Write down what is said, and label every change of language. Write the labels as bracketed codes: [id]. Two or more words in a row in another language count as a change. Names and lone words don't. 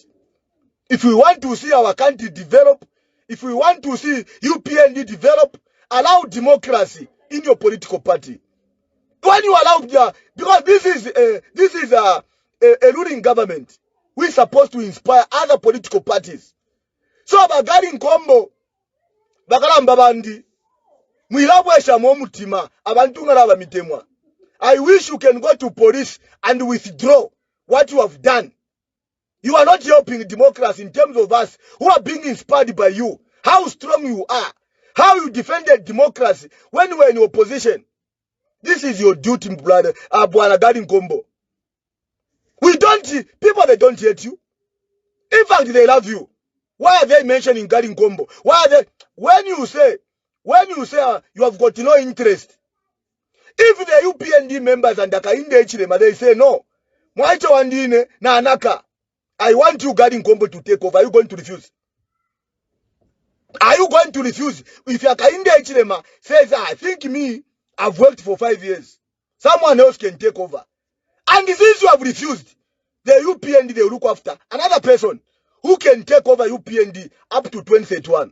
[en] If we want to see our country develop, if we want to see UPND develop, allow democracy in your political party. When you allow, because this is a ruling government, we're supposed to inspire other political parties. So about [bem] Garry Nkombo, bakalamba bandi, mwilabwesha mutima, abantu ngalaba mitemwa. [en] I wish you can go to police and withdraw what you have done. You are not helping democracy in terms of us who are being inspired by you. How strong you are. How you defended democracy when you were in opposition. This is your duty, brother. Bwana Garry Nkombo. People, they don't hate you. In fact, they love you. Why are they mentioning Garry Nkombo? Why are they, when you say you have got no interest. If the UPND members and Hakainde Hichilema, they say no. [bem] Mwaicho wandine na anaka. [en] I want you, Garry Nkombo, to take over. Are you going to refuse? Are you going to refuse? If Hakainde Hichilema says, I think I've worked for 5 years, someone else can take over. And since you have refused, the UPND, they look after another person who can take over UPND up to 2031.